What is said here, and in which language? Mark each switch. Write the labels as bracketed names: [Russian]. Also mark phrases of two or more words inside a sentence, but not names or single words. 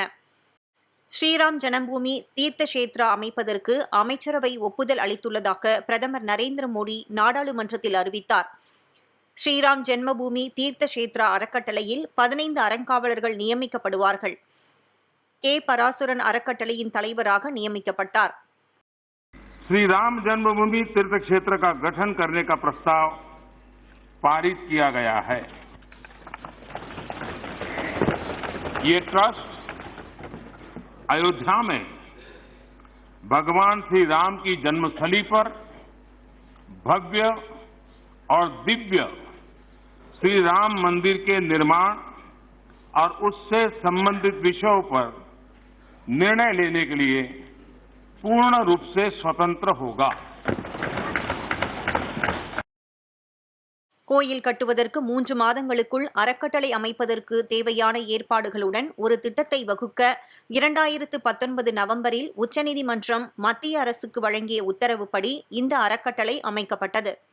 [Tamil] ஸ்ரீராம் ஜனம்பூமி தீர்த்த கஷேத்ரா அமைப்பதற்கு அமைச்சரவை ஒப்புதல் அளித்துள்ளதாக பிரதமர் நரேந்திர மோடி நாடாளுமன்றத்தில் அறிவித்தார். ஸ்ரீராம் ஜென்மபூமி தீர்த்த கஷேத்ரா அறக்கட்டளையில் 15 அறங்காவலர்கள் நியமிக்கப்படுவார்கள். கே. பராசுரன் அறக்கட்டளையின் தலைவராக நியமிக்கப்பட்டார். [Hindi] श्री राम जन्मभूमि तीर्थ क्षेत्र का गठन करने का प्रस्ताव पारित किया गया है. ये ट्रस्ट अयोध्या में भगवान श्री राम की जन्मस्थली पर भव्य और दिव्य श्री राम मंदिर के निर्माण और उससे संबंधित विषयों पर निर्णय लेने के लिए पूर्ण रूप से स्वतंत्र होगा. [Tamil] கோயில் கட்டுவதற்கு 3 மாதங்களுக்குள் அறக்கட்டளை அமைப்பதற்கு தேவையான ஏற்பாடுகளுடன் ஒரு திட்டத்தை வகுக்க 2019 நவம்பரில் உச்சநீதிமன்றம் மத்திய அரசுக்கு வழங்கிய உத்தரவுப்படி இந்த அறக்கட்டளை அமைக்கப்பட்டது.